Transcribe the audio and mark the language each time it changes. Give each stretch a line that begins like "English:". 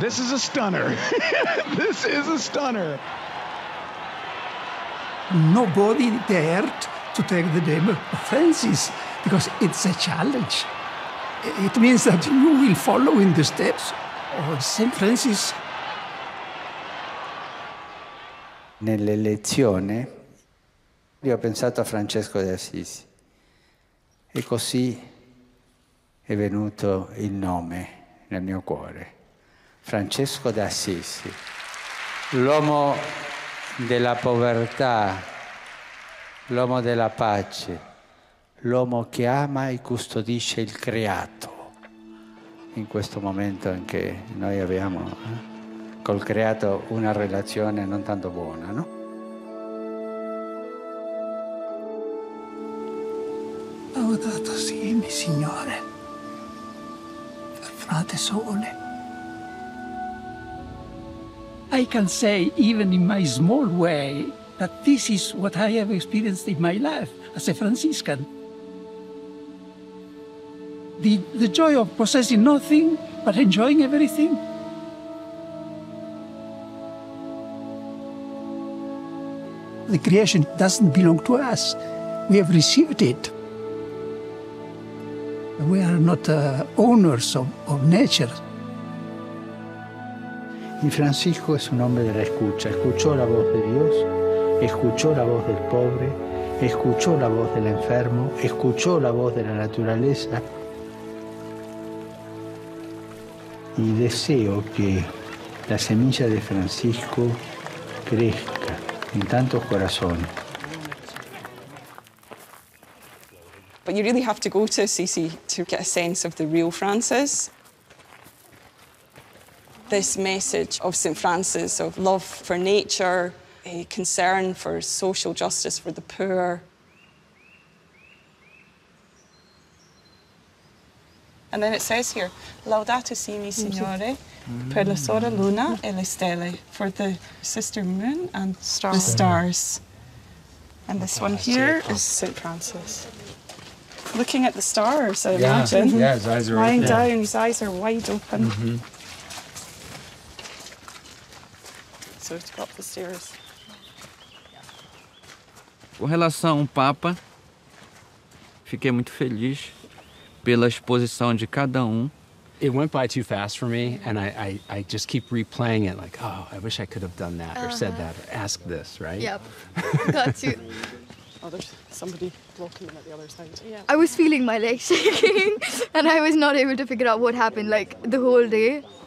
English: This is a stunner. This is a stunner. Nobody dared to take the name of Francis because it's a challenge. It means that you will follow in the steps of St. Francis.
Italian: Nell'elezione io ho pensato a Francesco di Assisi e così è venuto il nome nel mio cuore. Francesco di Assisi, l'uomo della povertà, l'uomo della pace, l'uomo che ama e custodisce il creato. In questo momento in che noi abbiamo col creato una relazione non tanto buona, no? Laudato siemi, Signore, per frate Sole.
English: I can say, even in my small way, that this is what I have experienced in my life as a Franciscan. The joy of possessing nothing, but enjoying everything. The creation doesn't belong to us. We have received it. We are not owners of nature.
Spanish: Y Francisco es un hombre de la escucha. Escuchó la voz de Dios, escuchó la voz del pobre, escuchó la voz del enfermo, escuchó la voz de la naturaleza. Y deseo que la semilla de Francisco crezca en tantos corazones.
English: But you really have to go to Assisi to get a sense of the real Francis. This message of St. Francis of love for nature, a concern for social justice for the poor. And then it says here,
Italian: Laudato si mi Signore, per la sora luna e le stelle,
English: for the sister moon and the stars. And this one here is St. Francis. Looking at the stars, I imagine. Yeah, his eyes are lying open. down, his eyes are wide open. Mm-hmm. So to go up the stairs.
Portuguese: Com relação ao Papa, fiquei muito feliz pela exposição de cada um.
English: It went by too fast for me, and I just keep replaying it like, oh, I wish I could have done that or said that or asked this, right? Yep. Got to. Oh, there's somebody blocking them at the other side. Yeah. I was feeling my legs shaking and I was not able to figure out what happened like the whole day.